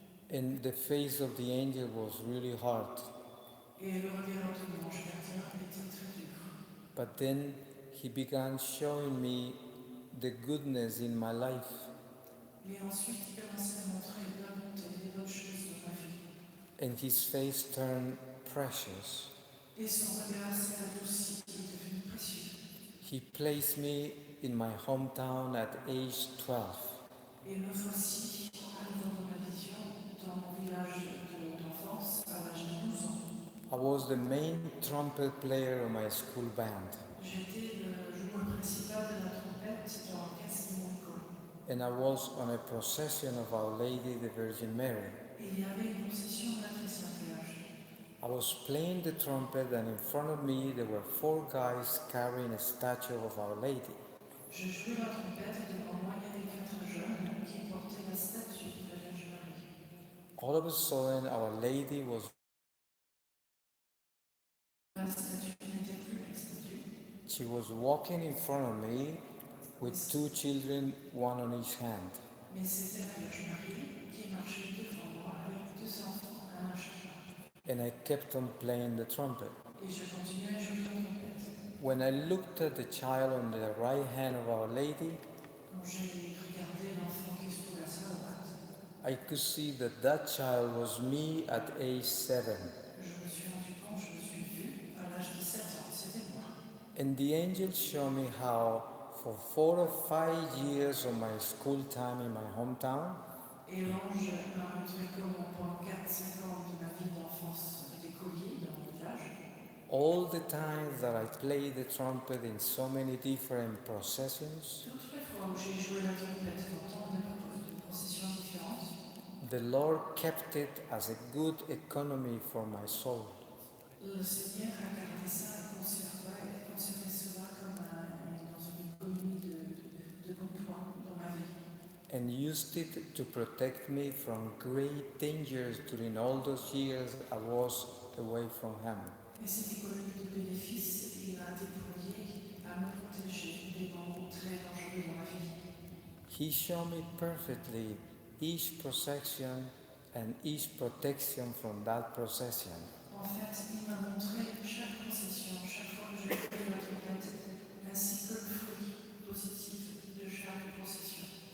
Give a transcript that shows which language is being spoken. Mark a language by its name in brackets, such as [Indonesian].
[English] And the face of the angel was really hard. [French] Et le regard de mon ange gardien était très dur. [English] But then he began showing me the goodness in my life. [French] Mais ensuite, il commençait à montrer la bonté, les bonnes choses de ma vie. [English] And his face turned precious. [French] Et son regard s'est adouci et est devenu précieux. [English] He placed me in my hometown at age 12. [French] Et me voici à nouveau dans ma vision, dans mon village d'enfance, à l'âge de 12 ans. [English] I was the main trumpet player of my school band, [French] J'étais le joueur principal de la trompette dans l'orchestre de mon école. [English] and I was on a procession of Our Lady the Virgin Mary. [French] Et il y avait une procession de la Très Sainte Vierge. [English] I was playing the trumpet, and in front of me there were 4 guys carrying a statue of Our Lady. [French] Je jouais la trompette et devant moi il y avait 4 jeunes qui portaient la statue de la Vierge Marie. [English] All of a sudden, Our Lady was [French] La statue [English] She was walking in front of me with two children, one on each hand. [French] Mais c'était la Vierge Marie qui marchait devant moi avec deux enfants, un à chaque main. [English] And I kept on playing the trumpet. [French] Et je continuais à jouer la trompette. [English] When I looked at the child on the right hand of Our Lady, [French] Quand j'ai regardé l'enfant qui se trouvait à sa droite, [English] I could see that that child was me at age 7. [French] je me suis rendu compte, je me suis vue à l'âge de 7 ans, c'était moi. [English] And the angel showed me how for 4 or 5 years of my school time in my hometown, [French] Et l'ange m'a montré comment pendant 4-5 ans de ma vie d'enfance d'écolier dans mon village, [English] all the times that I played the trumpet in so many different processions, [French] toutes les fois où j'ai joué la trompette dans tant de processions différentes, [English] the Lord kept it as a good economy for my soul. [French] le Seigneur a gardé ça et conservé cela comme dans une économie de bons points dans ma vie. [English] And used it to protect me from great dangers during all those years I was away from Him. [French] Et cette économie de bénéfices, il a déployé à me protéger des moments très dangereux dans ma vie. [English] He showed me perfectly each procession and each protection from that procession. [French] En fait, il m'a montré chaque procession, chaque fois que je jouais la trompette, ainsi que le fruit positif de chaque procession.